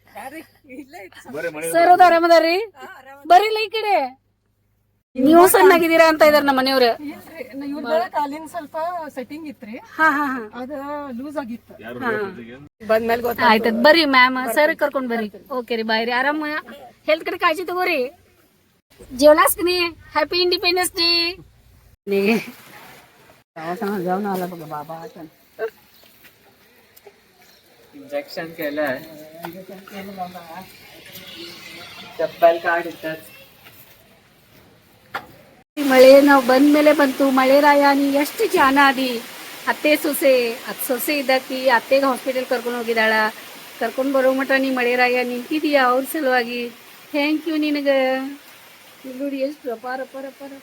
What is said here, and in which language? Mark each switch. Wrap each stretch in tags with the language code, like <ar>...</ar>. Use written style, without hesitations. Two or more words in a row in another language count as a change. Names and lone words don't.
<kn>ಸರ್ ಅದು ಆರಾಮದಾರ್ರಿ? ಬರ್ರಿ ಇಲ್ಲ ಈ ಕಡೆ. ನೀವು ಸಣ್ಣಾಗಿದ್ದೀರಾ ಅಂತ ಇದಾರೆ ನಮ್ಮ ಮನೆಯವ್ರು. ಕಾಲಿನ ಸ್ವಲ್ಪ ಸೆಟ್ಟಿಂಗ್ ಇತ್ರಿ, ಹಾ ಹಾ ಹಾ ಅದ ಲೂಸ್ ಆಗಿತ್ತು. ಬಂದ್ಮೇಲೆ ಆಯ್ತದ. ಬರ್ರಿ ಮ್ಯಾಮ್, ಸರ್ ಕರ್ಕೊಂಡ್ ಬರ್ರಿ. ಓಕೆ ರೀ, ಬಾಯ್ ರೀ. ಆರಾಮ ಹೆಲ್ತ್ ಕಡೆ ಕಾಳಜಿ ತಗೋರಿ.</kn> <mr>जेवलास</mr> <en>Happy Independence Day.</en> <mr>जाऊन आला बघा बाबा. इंजेक्शन केलंय. चप्पल काढ इथंच.</mr> <kn>ಮಳೆ ನಾವು ಬಂದ ಮೇಲೆ ಬಂತು. ಮಳೆ ರಾಯಾನಿ ಎಷ್ಟು ಜಾನ ಅದಿ. ಅತ್ತೆ ಸೊಸೆ ಸೊಸೆ ಇದ್ದಾಕಿ ಅತ್ತೆಗೆ ಹಾಸ್ಪಿಟಲ್ ಕರ್ಕೊಂಡು ಹೋಗಿದ್ದಾಳ. ಕರ್ಕೊಂಡು ಬರೋ ಮಟ ನೀ ಮಳೆ ರಾಯ ನಿಂತಿದೀಯಾ ಅವ್ರ ಸಲುವಾಗಿ.</kn> <en>thank you</en> <kn>ನಿನಗೆ. ನೋಡಿ ಎಷ್ಟು ರಪ ರಪ ರಪ ರಪ.</kn>